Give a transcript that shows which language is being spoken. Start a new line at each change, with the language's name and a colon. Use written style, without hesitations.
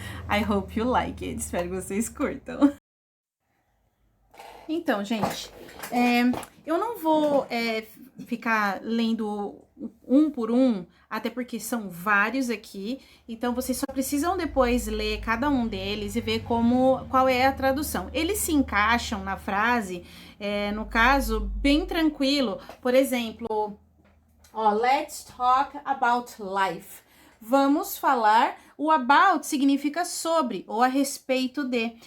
English: I hope you like it.
Portuguese: Espero que vocês curtam. Então, gente, eu não vou ficar lendo um por um, até porque são vários aqui, então vocês só precisam depois ler cada um deles e ver qual é a tradução. Eles se encaixam na frase, no caso, bem tranquilo. Por exemplo, ó,
English: let's talk about life.
Portuguese: Vamos falar, o about significa sobre ou a respeito de.